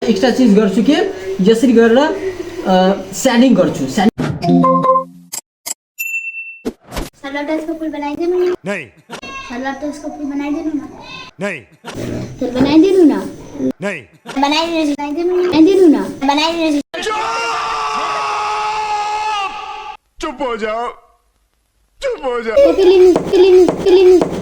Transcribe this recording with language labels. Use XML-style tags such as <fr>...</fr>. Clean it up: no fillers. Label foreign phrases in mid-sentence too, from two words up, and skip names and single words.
<ne>एक्स्ट्रा चीज गर्छु के यसरी गरेर स्याडिङ गर्छु। लोटस को फूल बनाइदिनु न।</ne> <hi>नहीं।</hi> <ne>लोटस को फूल बनाइदिनु न।</ne> <hi>नहीं।</hi> <ne>फिर बनाइदिनु न।</ne> <hi>नहीं।</hi> <ne>बनाइदिनु न।</ne> <hi>चुप हो जाओ। फिलिंग</hi>